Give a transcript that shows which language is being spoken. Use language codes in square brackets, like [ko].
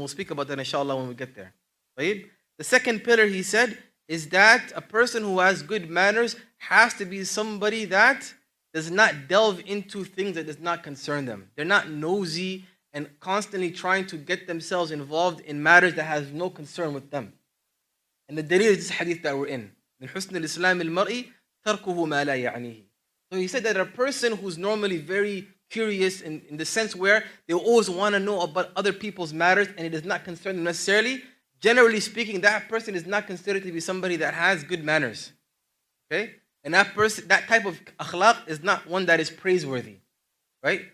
[en] And we'll speak about that inshallah when we get there. Right? The second pillar, he said, is that a person who has good manners has to be somebody that does not delve into things that does not concern them. They're not nosy and constantly trying to get themselves involved in matters that has no concern with them. And the dalil is this hadith that we're in. [ar] من حسن الإسلام المرء تركه ما لا يعنيه. [en] So he said that a person who's normally very curious in the sense where they always want to know about other people's matters and it does not concern them necessarily, generally speaking, that person is not considered to be somebody that has good manners. Okay? And that person, that type of akhlaq is not one that is praiseworthy. Right?